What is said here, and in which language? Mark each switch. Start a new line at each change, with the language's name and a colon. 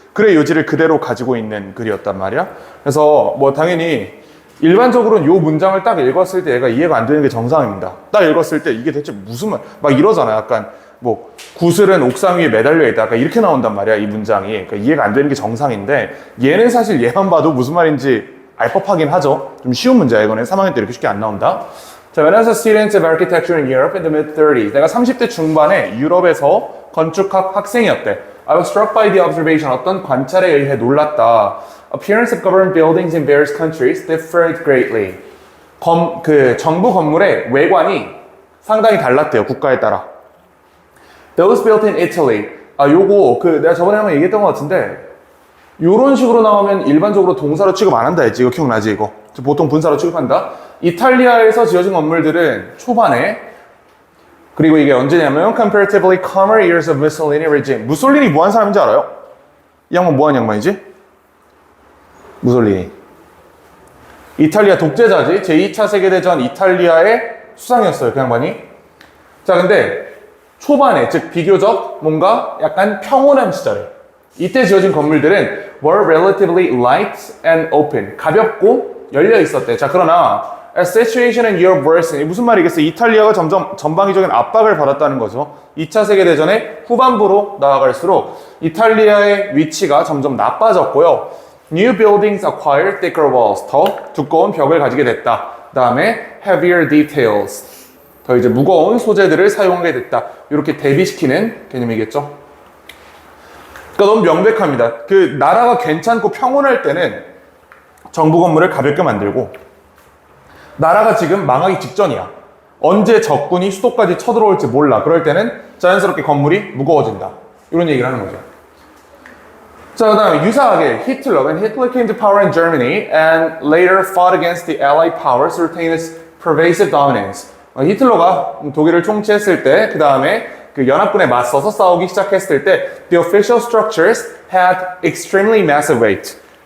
Korean: 글의 요지를 그대로 가지고 있는 글이었단 말이야. 그래서 뭐 당연히 일반적으로는 요 문장을 딱 읽었을 때 얘가 이해가 안 되는 게 정상입니다. 딱 읽었을 때 이게 대체 무슨 말, 막 이러잖아. 약간 뭐 구슬은 옥상 위에 매달려 있다. 약간 이렇게 나온단 말이야 이 문장이. 그러니까 이해가 안 되는 게 정상인데 얘는 사실 얘만 봐도 무슨 말인지 알 법하긴 하죠. 좀 쉬운 문제야 이거는. 3학년 때 이렇게 쉽게 안 나온다.
English: 자, when I was a student of architecture in Europe in the mid-30s.
Korean: 내가 30대 중반에 유럽에서 건축학 학생이었대.
English: I was struck by the observation.
Korean: 어떤 관찰에 의해 놀랐다.
English: Appearance of government buildings in various countries differed greatly.
Korean: 정부 건물의 외관이 상당히 달랐대요. 국가에 따라.
English: Those built in Italy.
Korean: 요거 내가 저번에 한번 얘기했던 것 같은데 요런 식으로 나오면 일반적으로 동사로 취급 안 한다 했지. 이거 기억나지 이거? 보통 분사로 취급한다. 이탈리아에서 지어진 건물들은 초반에 그리고 이게 언제냐면
English: comparatively calmer years of Mussolini regime.
Korean: 무솔리니 뭐 한 사람인지 알아요? 이 양반 뭐 한 양반이지? 무솔리니. 이탈리아 독재자지. 제2차 세계대전 이탈리아의 수상이었어요. 그 양반이. 자 근데 초반에 즉 비교적 뭔가 약간 평온한 시절에 이때 지어진 건물들은
English: were relatively light and open.
Korean: 가볍고 열려 있었대. 자 그러나
English: as situation in Europe worsened.
Korean: 무슨 말이겠어? 이탈리아가 점점 전방위적인 압박을 받았다는 거죠. 2차 세계대전의 후반부로 나아갈수록 이탈리아의 위치가 점점 나빠졌고요.
English: New buildings acquired thicker walls.
Korean: 더 두꺼운 벽을 가지게 됐다. 그 다음에
English: heavier details.
Korean: 더 이제 무거운 소재들을 사용하게 됐다. 이렇게 대비시키는 개념이겠죠. 그러니까 너무 명백합니다. 그 나라가 괜찮고 평온할 때는 정부 건물을 가볍게 만들고 나라가 지금 망하기 직전이야. 언제 적군이 수도까지 쳐들어올지 몰라. 그럴 때는 자연스럽게 건물이 무거워진다. 이런 얘기를 하는 거죠. 자, 그 다음에 유사하게 히틀러,
English: when Hitler came to power in Germany and later fought against the Allied powers to retain its pervasive dominance.
Korean: 히틀러가 독일을 총치했을 때, 그 다음에 그 연합군에 맞서서 싸우기 시작했을 때
English: the official structures had extremely massive weight.